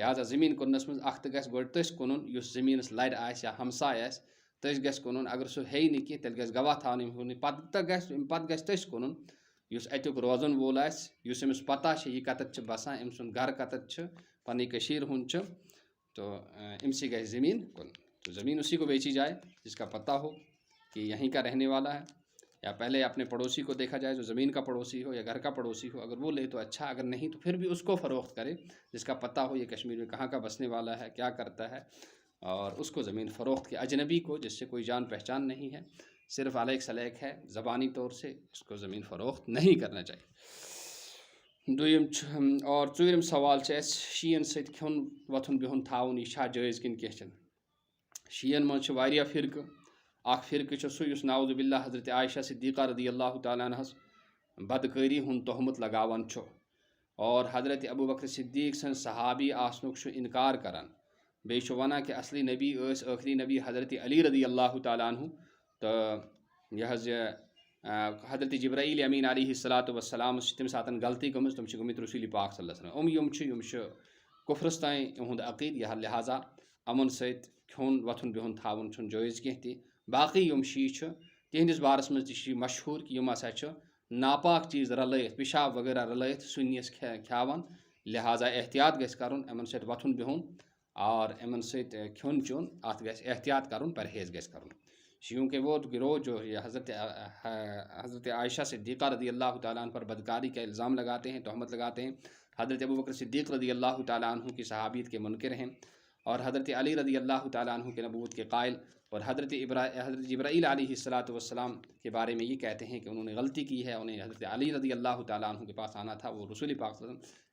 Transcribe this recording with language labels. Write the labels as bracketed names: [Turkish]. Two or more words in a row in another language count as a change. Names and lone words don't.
[Kashmiri] لہٰذا زٔمیٖن کٕننس منٛز اکھ تہِ گژھِ گۄڈٕ تٔژھۍ کٕنُن یُس زٔمیٖنس لرِ آسہِ یا ہمساے آسہِ، تٔژھۍ گژھِ کٕنُن، اگر سُہ ہیٚیہِ نہٕ کینٛہہ تیٚلہِ گژھِ گواہ تھاوُن أمۍ ہیوٚن نہٕ، پتہٕ گژھِ تٔژھۍ کٕنُن یُس اتیُک روزن وول آسہِ، یُس أمِس پتہ چھِ یہِ کتٮ۪تھ چھِ بسان، أمۍ سُنٛد گرٕ کتٮ۪تھ چھُ، پنٕنۍ کٔشیٖرِ ہُنٛد چھُ، تو أمسٕے گژھِ زٔمیٖن کٕنُن۔ [Urdu] تو زمین اسی کو بیچی جائے جس کا پتہ ہو کہ یہیں کا رہنے والا ہے، یا پہلے اپنے پڑوسی کو دیکھا جائے جو زمین کا پڑوسی ہو یا گھر کا پڑوسی ہو، اگر وہ لے تو اچھا، اگر نہیں تو پھر بھی اس کو فروخت کرے جس کا پتہ ہو یہ کشمیر میں کہاں کا بسنے والا ہے، کیا کرتا ہے، اور اس کو زمین فروخت کی، اجنبی کو جس سے کوئی جان پہچان نہیں ہے، صرف علیک سلیک ہے زبانی طور سے، اس کو زمین فروخت نہیں کرنا چاہیے۔ [Kashmiri] دویم اور ژوٗرِم سوال چھُ اَسہِ شیٖن سۭتۍ کھیوٚن وۄتھُن بِہُن تھاوُن، یہِ چھا جٲیز کِنہٕ کینٛہہ چھُنہٕ۔ شیٖن منٛز چھِ واریاہ فرقہٕ، اکھ فرقہٕ چھُ سُہ یُس [Arabic] نعوذ باللہ [Kashmiri] حضرت عائشہ صدیقہ [Arabic] رضی اللہ تعالیٰ عنہَس [Kashmiri] بدکٲری ہُنٛد تہمت لگاوان چھُ اور حضرت ابوبکر صدیق سٕنٛز صحابی آسنُک چھُ اِنکار کران، بیٚیہِ چھُ وَنان کہ اصلی نبی ٲسۍ ٲخری نبی حضرت علی [Arabic] رضی اللہ تعالیٰ عنہ، [Kashmiri] تہٕ یہِ حظ یہِ حضرت جبرائیل امین علیہ الصلاۃ وسلامس چھِ تمہِ ساتہٕ غلطی گٔمٕژ، تِم چھِ گٔمٕتۍ رسول پاک [Arabic] صلی اللہ علیہ وسلم، [Kashmiri] یِم چھِ کُفرس تام یِہُنٛد عقیٖد، لہٰذا یِمن سۭتۍ کھیوٚن وۄتھُن بِہُن تھاوُن چھُنہٕ جٲیز کینٛہہ تہِ۔ باقٕے یِم شیٖشہِ چھِ تِہنٛدِس بارس منٛز تہِ چھُ یہِ مشہوٗر کہ یِم ہسا چھِ ناپاک چیٖز رلٲیِتھ، پِشاب وغیرہ رلٲیِتھ سُنِس کھیاوان، لہٰذا احتیاط گژھِ کرُن یِمن سۭتۍ وۄتھُن بِہُن اور یِمن سۭتۍ کھیوٚن چیوٚن، اتھ گژھِ احتیاط کرُن، پرہیز گژھِ کرُن۔ [Urdu] شیوں کے وہ گروہ جو حضرت عائشہ صدیقہ [Arabic] رضی اللہ تعالیٰ عنہ [Urdu] پر بدکاری کا الزام لگاتے ہیں، تہمت لگاتے ہیں، حضرت ابوبکر صدیق [Arabic] رضی اللہ تعالیٰ عنہ [Urdu] کی صحابیت کے منکر ہیں اور حضرت علی رضی اللہ تعالیٰ عنہ کے نبوت کے قائل، اور حضرت جبرائیل [Arabic] علیہ السلام [Urdu] کے بارے میں یہ کہتے ہیں کہ انہوں نے غلطی کی ہے، انہیں حضرت علی [Arabic] رضی اللہ تعالیٰ عنہ [Urdu] کے پاس آنا تھا، وہ رسول پاک [Arabic] صلی اللہ علیہ وسلم۔